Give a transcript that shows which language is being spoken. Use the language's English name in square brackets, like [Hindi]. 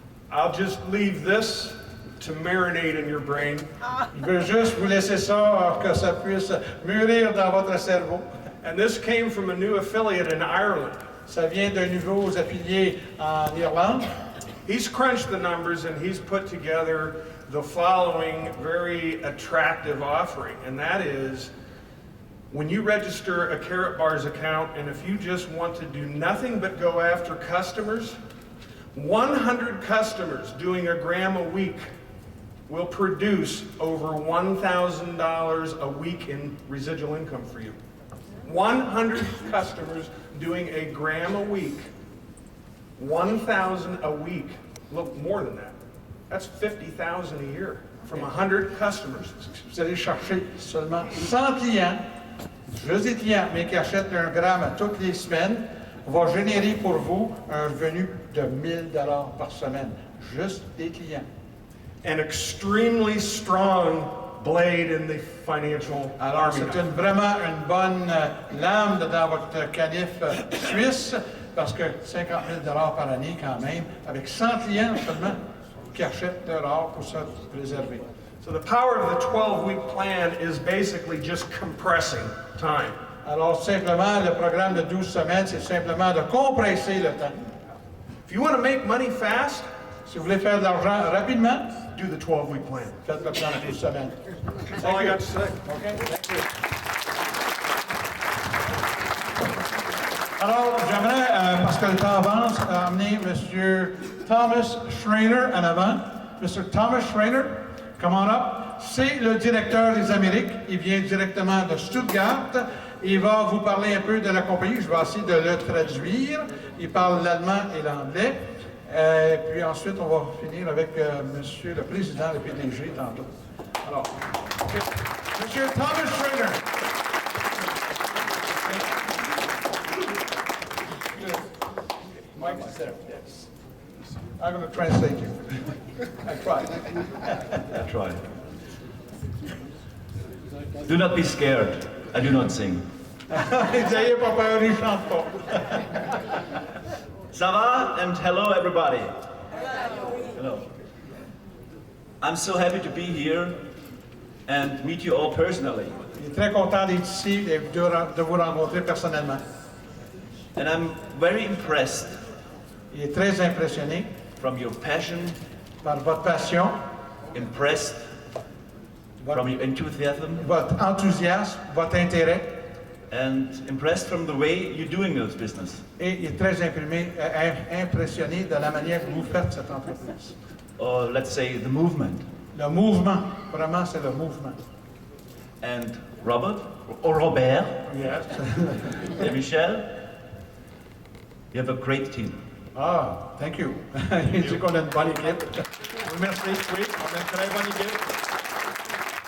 [English] I'll just leave this to marinate in your brain. [French] Je veux juste vous laisser ça, que ça puisse mûrir dans votre cerveau. [English] And this came from a new affiliate in Ireland. [French] Ça vient de nouveaux affiliés en Irlande. [English] He's crunched the numbers and he's put together the following very attractive offering, and that is when you register a Karatbars account, and if you just want to do nothing but go after customers, 100 customers doing a gram a week will produce over $1,000 a week in residual income for you. 100 customers doing a gram a week, 1,000 a week. Look, more than that. That's 50,000 a year from 100 customers. [French] Vous allez chercher seulement 100 clients, juste des clients, mais qui achètent un gramme toutes les semaines, va générer pour vous un revenu de $1,000 par semaine. Juste des clients. [English] An extremely strong blade in the financial [French] Alors, [English] army. [French] c'est vraiment une bonne lame dans votre canif suisse, parce que 50 000 $ par année quand même, avec 100 clients seulement qui achètent de l'or pour se préserver. [English] So the power of the 12-week plan is basically just compressing time. [French] Alors, simplement, le programme de 12 semaines, c'est simplement de compresser le temps. [English] If you want to make money fast, [French] si vous voulez faire de l'argent rapidement, [English] do the 12-week plan. [French] Faites le plan de 12 semaines. [English] That's all I got to say. Okay, thank you. [French] Alors, j'aimerais, parce que le temps avance, amener M. Thomas Schreiner en avant. Mr. [English] Thomas Schreiner, come on up. [French] C'est le directeur des Amériques. Il vient directement de Stuttgart. Il va vous parler un peu de la compagnie. Je vais essayer de le traduire. Il parle l'allemand et l'anglais. Puis ensuite, on va finir avec Monsieur le Président, le PDG, tantôt. Alors, Monsieur Thomas Schreiner. [English] Mike is there, yes. I'm going to translate you. I tried. I tried. Do not be scared. I do not sing. [French] N'ayez pas peur, il chante pas. Ça va? [English] And hello, everybody. Hello. I'm so happy to be here and meet you all personally. [French] Il est très content d'être ici et de vous rencontrer personnellement. [English] And I'm very impressed. [French] Il est très impressionné [English] from your passion, [French] par votre passion, [English] impressed from your enthusiasm, [French] votre enthousiasme, votre intérêt, [English] and impressed from the way you're doing this business. [French] Et il est très impressionné de la manière que vous faites cette entreprise. [English] Or let's say the movement. [French] Le mouvement, vraiment c'est le mouvement. [English] And Robert, or Robert, yes. and Michel, you have a great team. Ah, thank you. [French] Il dit qu'on a une bonne équipe. Merci, oui, on a une très bonne équipe.